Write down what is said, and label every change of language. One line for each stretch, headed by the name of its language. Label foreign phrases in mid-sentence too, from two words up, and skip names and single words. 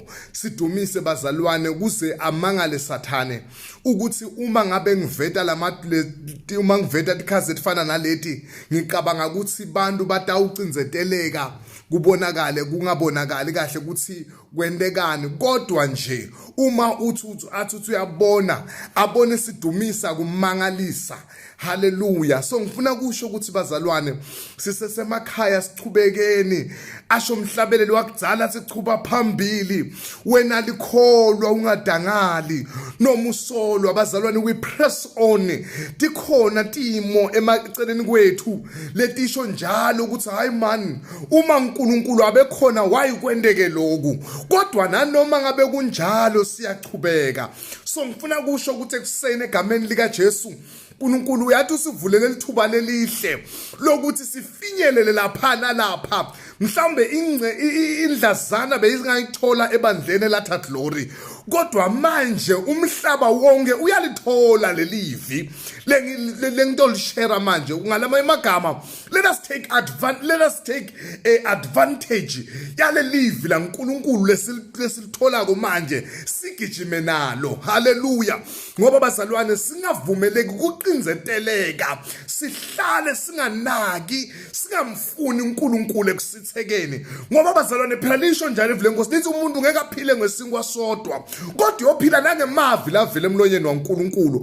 Swati: Sidumise bazalwane kuze amangale sathane ukuthi uma ngabe ngiveta uma ngiveta tikhazi efana naleti ngicabanga ukuthi bantu batawucinzeteleka kubonakale kungabonakali kahle ukuthi kwendekani, kodwa nje uma athi uyabona abone sidumisa kumangalisa. Haleluya. So ngifuna kusho ukuthi bazalwane sisesemakhaya sichubekeni, asho umhlabeleli wakudala sichuba phambili, wena likholwa ungadangali noma usolwa bazalwane.
English: We press on.
Swati: Tikhona timo emaceleni kwethu letisho njalo ukuthi hayi man, uma uNkulunkulu abekhona wayikwendeke lokhu, kodwa nanoma ngabe kunjalo siyachubeka. So ngifuna kusho ukuthi ekuseni egameni lika Jesu uNkulunkulu uyathi usivulele lithuba lelihle lokuthi sifinyelele lapha nalapha. Mhlambe indlazana beyizingayithola ebandleni latha glory, kodwa manje umhlaba wonke uyalithola lelivi lento lishare manje. Ngalama emagama,
English: let us take advantage
Swati: yale livi la uNkulunkulu lesilithola manje, sigijime nalo. Haleluya. Ngoba bazalwane singavumeleki ukuqinzeteleka, sihlale singanaki, singamfuni uNkulunkulu ekusithekeni. Ngoba bazalwane phela lisho njalo ivule Nkosi lithi umuntu ngeke aphile ngesinkwa sodwa kodwa uyophila nangemavi lavela emlonyeni waNkulunkulu.